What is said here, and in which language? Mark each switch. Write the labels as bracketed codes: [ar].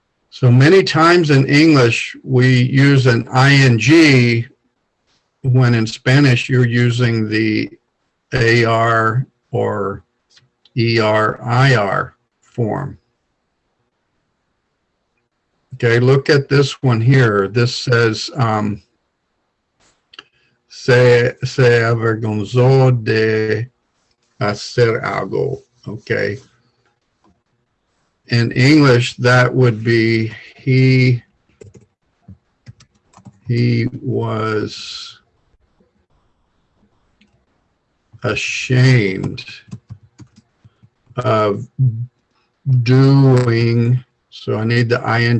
[en] So many times in English, we use an ing when in Spanish, you're using the AR or ER-IR form. Okay, look at this one here. This says, [es] se avergonzó de hacer algo. [en] Okay. In English, that would be he was ashamed of doing, so I need the ing.